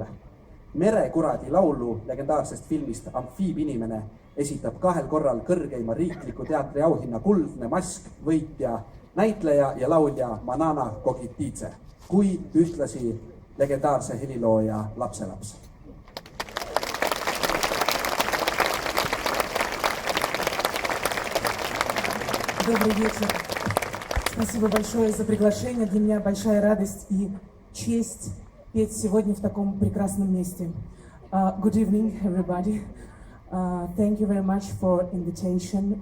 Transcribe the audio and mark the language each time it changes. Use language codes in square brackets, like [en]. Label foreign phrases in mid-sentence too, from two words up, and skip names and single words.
[et] Merekuradi laulu legendaarsest filmist Amfiibinimene esitab 2 korral kõrgeima riikliku teatri auhinna Kuldne Mask võitja näitleja ja laulja Manana Kogitidze, kui ühtlasi legendaarse helilooja lapselaps. [ru] Добрый вечер. Спасибо большое за приглашение. Для меня большая радость и честь петь сегодня в таком прекрасном месте. [en] Good evening, everybody. Thank you very much for invitation.